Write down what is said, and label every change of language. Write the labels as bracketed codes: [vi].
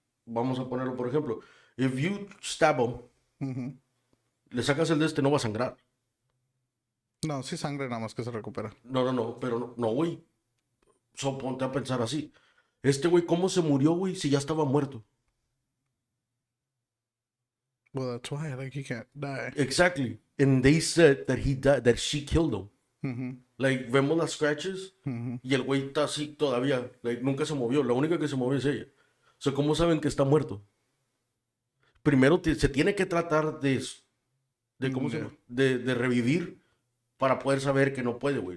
[es] Vamos a ponerlo, por ejemplo. [en] If you stab him, [es] le sacas el de este, no va a sangrar. No, sí sangre nada más que se recupera. No, pero no, güey. Ponte a pensar así. Este güey, ¿cómo se murió, güey? Si ya estaba muerto. [en] Well, that's why, like, he can't die. Exactly. And they said that he died, that she killed him. [es] Like, vemos las scratches y el güey está así todavía. Like, nunca se movió. La única que se movió es ella. O sea, ¿cómo saben que está muerto? Primero se tiene que tratar de ¿cómo se llama? De revivir para poder saber que no puede, güey.